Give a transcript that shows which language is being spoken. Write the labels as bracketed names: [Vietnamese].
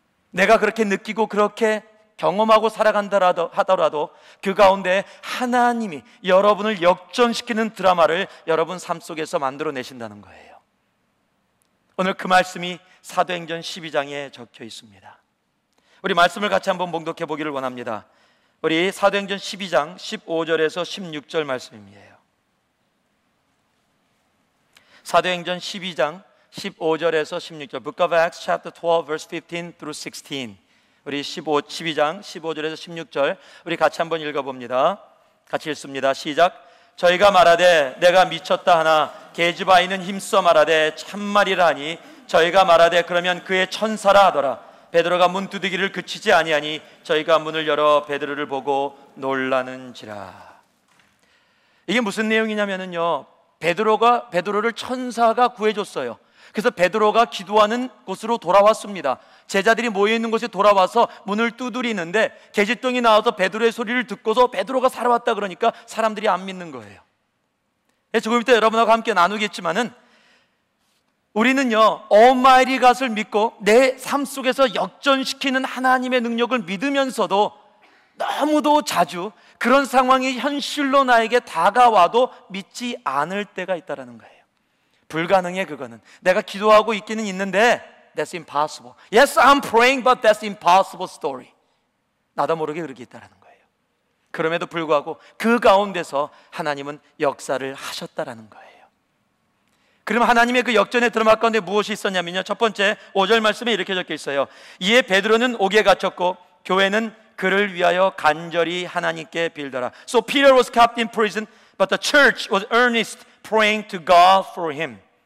[Korean] 내가 그렇게 느끼고 그렇게 경험하고 살아간다 하더라도 그 가운데 하나님이 여러분을 역전시키는 드라마를 여러분 삶 속에서 만들어내신다는 거예요. 오늘 그 말씀이 사도행전 12장에 적혀 있습니다. 우리 말씀을 같이 한번 봉독해 보기를 원합니다. 우리 사도행전 12장 15절에서 16절 말씀이에요. 사도행전 12장 15절에서 16절, [English] Book of Acts chapter 12 verse 15 through 16. [Korean] 우리 12장 15절에서 16절 우리 같이 한번 읽어봅니다. 같이 읽습니다. 시작. 저희가 말하되 내가 미쳤다 하나 계집아이는 힘써 말하되 참말이라 하니 저희가 말하되 그러면 그의 천사라 하더라. 베드로가 문 두드기를 그치지 아니하니 저희가 문을 열어 베드로를 보고 놀라는지라. 이게 무슨 내용이냐면요, 베드로를 천사가 구해줬어요. 그래서 베드로가 기도하는 곳으로 돌아왔습니다. 제자들이 모여있는 곳에 돌아와서 문을 두드리는데 계집종이 나와서 베드로의 소리를 듣고서 베드로가 살아왔다 그러니까 사람들이 안 믿는 거예요. 조금 이따 여러분하고 함께 나누겠지만은 우리는요, Almighty God을 믿고 내 삶 속에서 역전시키는 하나님의 능력을 믿으면서도 너무도 자주 그런 상황이 현실로 나에게 다가와도 믿지 않을 때가 있다는 거예요. 불가능해. 그거는 내가 기도하고 있기는 있는데 [English] That's impossible. Yes, I'm praying, but that's impossible story. [Korean] 나도 모르게 그렇게 있다는 거예요. 그럼에도 불구하고 그 가운데서 하나님은 역사를 하셨다라는 거예요. 그럼 하나님의 그 역전의 드라마 가운데 무엇이 있었냐면요, 첫 번째 5절 말씀에 이렇게 적혀 있어요. 이에 베드로는 옥에 갇혔고 교회는 그를 위하여 간절히 하나님께 빌더라. [English] So Peter was kept in prison, but the church was earnest praying to God for him.